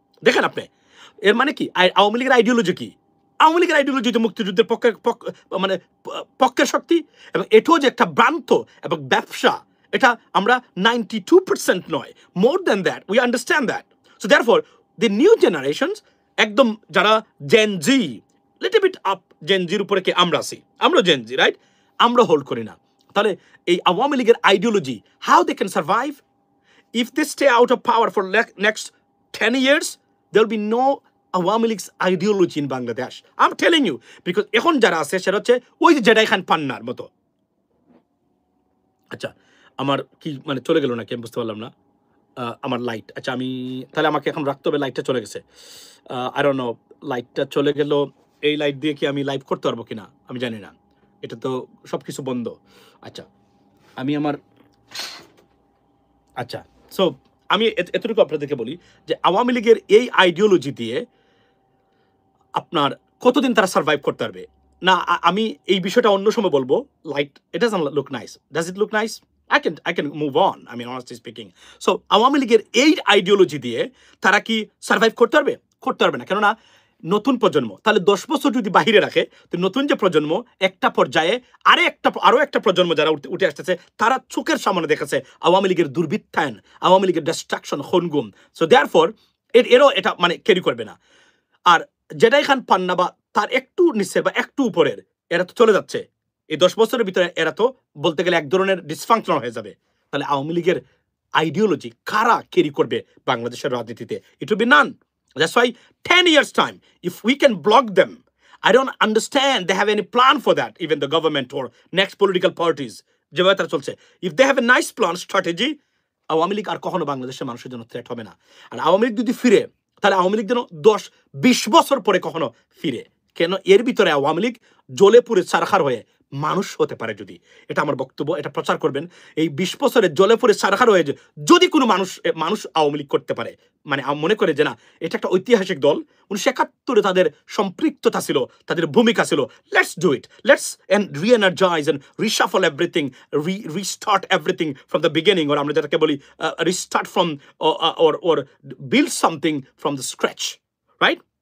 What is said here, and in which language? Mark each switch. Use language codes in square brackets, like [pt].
[bn] দেখেন আপনি, এর মানে কি? আওয়ামী লীগের আইডিওলজি কি? আওয়ামী লীগের আইডিওলজি তো মুক্তিযুদ্ধের মানে পক্ষের শক্তি, এবং এটাও যে একটা ভ্রান্ত এবং ব্যবসা, এটা আমরা 92% নয়, [en] More than that, we understand that. So therefore the new generations, [bn] একদম যারা জেনজি, [en] little bit up [bn] জেনজির উপরে কে আমরা আছি, আমরা জেনজি, [en] Right? [bn] আমরা হোল্ড করি না। তাহলে এই আওয়ামী লীগের ideology, [en] How they can survive? If they stay out of power for next 10 years, there will be no Awami League's ideology in Bangladesh. I am telling you, because [bn] এখন যারা আছে সেটা হচ্ছে ওই যে জেডাই খান পান্নার মতো। আচ্ছা, আমার কি মানে চলে গেল নাকি আমি বুঝতে পারলাম না। আমার লাইট, আচ্ছা আমি তাহলে আমাকে এখন রাখতে হবে, লাইটটা চলে গেছে। [en] I don't know, [bn] লাইটটা চলে গেল, এই লাইট দিয়ে কি আমি লাইভ করতে পারবো কিনা আমি জানি না। এটা তো সবকিছু বন্ধ। আচ্ছা, আমি আমার আচ্ছা, সো আমি এতটুকু আপনাদেরকে বলি যে আওয়ামী লীগের এই আইডিওলজি দিয়ে আপনার কতদিন তারা সার্ভাইভ করতে পারবে না। আমি এই বিষয়টা অন্য সময় বলবো। [en] Light, it doesn't look nice, does it look nice? I can move on, I mean honestly speaking. [bn] So Awami লীগের এই আইডিওলজি দিয়ে তারা কি সার্ভাইভ করতে পারবে? করতে পারবে না। কেননা নতুন প্রজন্ম, তাহলে 10 বছর যদি বাহিরে রাখে, তো নতুন যে প্রজন্ম একটা পর্যায়ে আরো একটা প্রজন্ম যারা উঠে আসতেছে, তারা চোখের সামনে দেখেছে আওয়ামী লীগের দুর্বৃত্তায়ন, আওয়ামী লীগের ডিস্ট্রাকশন, খুন-গুম। [en] so therefore [bn] এরও এটা মানে ক্যারি করবে না। আর জেডাই খান পান্না বা তার একটু নিচে বা একটু উপরের এরা তো চলে যাচ্ছে। এই 10 বছরের ভিতরে এরা তো বলতে গেলে এক ধরনের ডিসফাংশনাল হয়ে যাবে। তাহলে আওয়ামী লীগের আইডিওলজি কারা ক্যারি করবে বাংলাদেশের রাজনীতিতে? [en] It will be none. That's why 10 years time, if we can block them, I don't understand they have any plan for that, even the government or next political parties [bn] যেভাবে তারা চলছে। [en] If they have a nice plan, strategy, [bn] Awami League আর কখনো বাংলাদেশের মানুষের জন্য threat হবে না। আর আওয়ামী লীগ যদি ফিরে, তাহলে আওয়ামী লীগ যেন 10-20 বছর পরে কখনো ফিরে। কেন এর ভিতরে আওয়ামী লীগ জ্বলে পুড়ে ছারখার হয়ে মানুষ হতে পারে যদি। এটা আমার বক্তব্য, এটা প্রচার করবেন। এই 20 বছরে জ্বলে পুড়ে ছারখার হয়ে যদি কোনো মানুষ আওয়ামী লীগ করতে পারে, মানে মনে করে যে না এটা একটা ঐতিহাসিক দল, 1971 তাদের সম্পৃক্ততা ছিল, তাদের ভূমিকা ছিল, [en] let's do it, let's reenergise and reshuffle everything, restart everything from the beginning, [bn] ওর আমরা যেটাকে বলি [en] Restart from or build something from the scratch, right?